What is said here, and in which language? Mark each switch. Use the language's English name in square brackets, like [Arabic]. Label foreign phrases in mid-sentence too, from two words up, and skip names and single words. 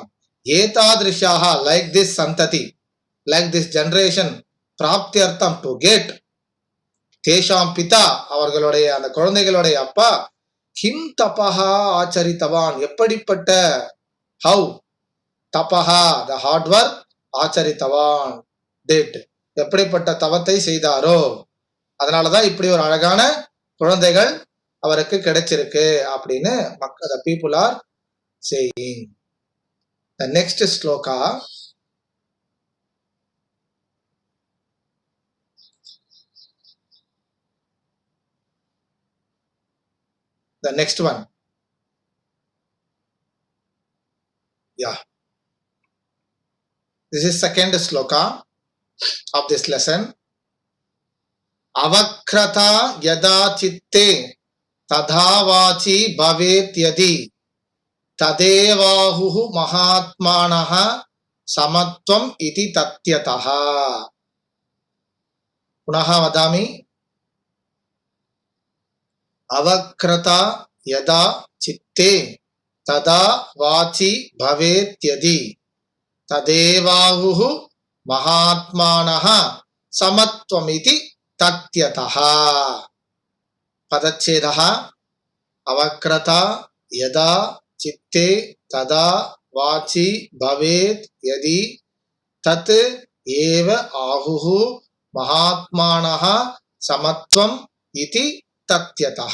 [Sanskrit] Etadrishyaha, [English] like this santati, like this generation, praptyartam, to get, [Sanskrit] तेषां पिता, [Tamil] அவர்களோட and குழந்தைகளோட அப்பா, [Sanskrit] किं तपः आचरितवान्, eppadipatta, [English] how? [Tamil] தபஹா, [English] the hard work, [Tamil] ஆச்சரித்தவான், டெட், எப்படிப்பட்ட தவத்தை செய்தாரோ அதனாலதான் இப்படி ஒரு அழகான குழந்தைகள் அவருக்கு கிடைச்சிருக்கு அப்படின்னு மக்கள், [English] the people are saying. The next ஸ்லோகா, the next one, yeah. This is second sloka of this lesson. [Sanskrit] अवक्रता यदा चित्ते तथा वाचि भवेद् यदि तदेवाहुः महात्मानः समत्वम् इति तथ्यतः. पुनः वदामि। अवक्रता यदा चित्ते तथा वाचि भवेद् यदि तदेवाहुः महात्मानः समत्वमिति तथ्यतः. पदच्छेदः अवक्रता यदा चित्ते तथा वाचि भवेत् यदि तत् एव आहुः महात्मानः समत्वम् इति तथ्यतः.